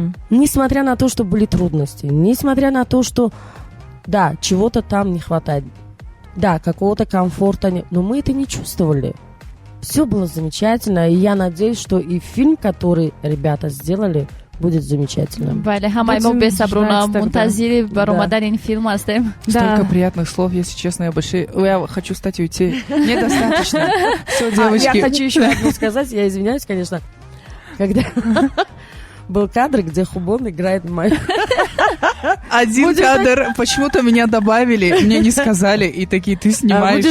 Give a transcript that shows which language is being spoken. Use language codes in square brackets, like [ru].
[ru] Несмотря на то, что были трудности, несмотря на то, что, да, чего-то там не хватает, да, какого-то комфорта нет, но мы это не чувствовали. Все было замечательно, и я надеюсь, что и фильм, который ребята сделали, будет замечательным. [tg] Бале, ҳамаи бесаброна мунтазири баромадани ин филм ҳастем. [ru] Столько приятных слов, если честно, я хочу встать и уйти. Недостаточно. Все, девочки. Я хочу еще одно сказать, я извиняюсь, конечно, когда был кадр, где Хубон играет мою. Один кадр, почему-то меня добавили, мне не сказали, и такие, ты снимаешься.